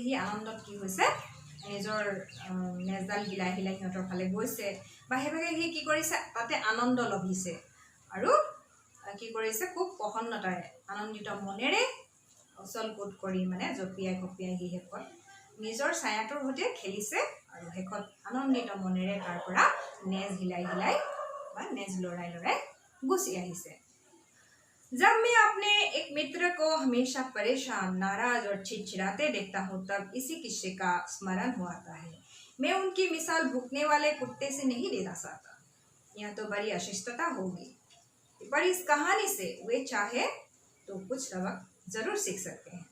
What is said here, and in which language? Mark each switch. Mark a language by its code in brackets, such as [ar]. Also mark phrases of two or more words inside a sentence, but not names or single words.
[as] সি আনন্দত কি হৈছে নিজৰ নেজডাল হিলাই হিলাই সিহঁতৰ ফালে গৈছে, বা সেইভাগে সি কি কৰিছে তাতে আনন্দ লভিছে, আৰু কি কৰিছে খুব প্ৰসন্নতাৰে আনন্দিত মনেৰে অচল কোট কৰি মানে জপিয়াই কপিয়াই সি শেষত নিজৰ ছায়াটোৰ সৈতে খেলিছে, আৰু শেষত আনন্দিত মনেৰে তাৰ পৰা নেজ হিলাই হিলাই বা নেজ লৰাই লৰাই গুচি আহিছে। [hi] जब मैं अपने एक मित्र को हमेशा परेशान, नाराज और चिड़चिड़ाते देखता हूँ, तब इसी किस्से का स्मरण हो आता है। मैं उनकी मिसाल भूखने वाले कुत्ते से नहीं देना चाहता, यह तो बड़ी अशिष्टता होगी, पर इस कहानी से वे चाहे तो कुछ सबक जरूर सीख सकते हैं।